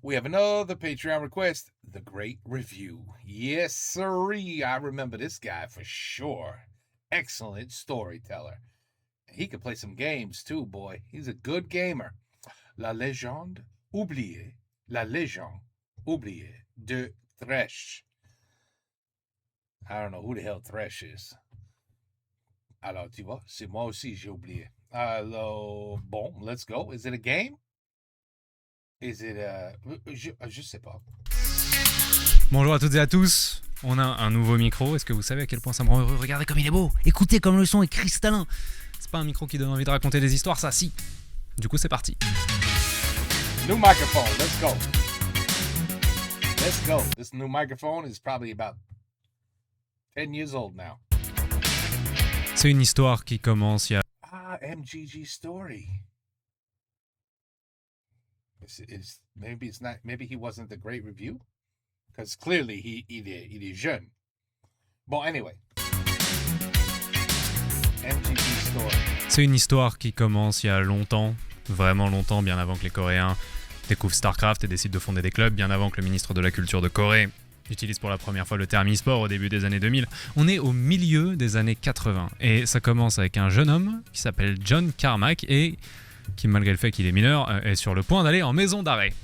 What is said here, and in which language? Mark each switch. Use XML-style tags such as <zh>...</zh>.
<en>We have another Patreon request, The Great Review. Yes, sirree. I remember this guy for sure. Excellent storyteller. He could play some games too, boy. He's a good gamer. La légende oubliée.</en> <fr>La légende oubliée de Thresh.</fr> <en>I don't know who the hell Thresh is.</en> <fr>Alors, tu vois, c'est moi aussi, j'ai oublié. Alors, bon,</fr> <en>let's go. Is it a game? Is it</en> <fr>je sais pas. Bonjour à toutes et à tous, on a un nouveau micro, est-ce que vous savez à quel point ça me rend heureux? Regardez comme il est beau, écoutez comme le son est cristallin. C'est pas un micro qui donne envie de raconter des histoires, ça si. Du coup c'est parti.</fr> <en>New microphone, let's go. Let's go. This new microphone is probably about 10 years old now.</en> <fr>C'est une histoire qui commence il y a...</fr> <en>MGG story. Maybe he wasn't the great review, because clearly</en> <fr>il est jeune.</fr> <en>Bon, anyway. MGG story.</en> <fr>C'est une histoire qui commence il y a longtemps, vraiment longtemps, bien avant que les Coréens découvrent StarCraft et décident de fonder des clubs, bien avant que le ministre de la Culture de Corée utilise pour la première fois le terme e-sport au début des années 2000. On est au milieu des années 80 et ça commence avec un jeune homme qui s'appelle John Carmack et qui, malgré le fait qu'il est mineur, est sur le point d'aller en maison d'arrêt.</fr>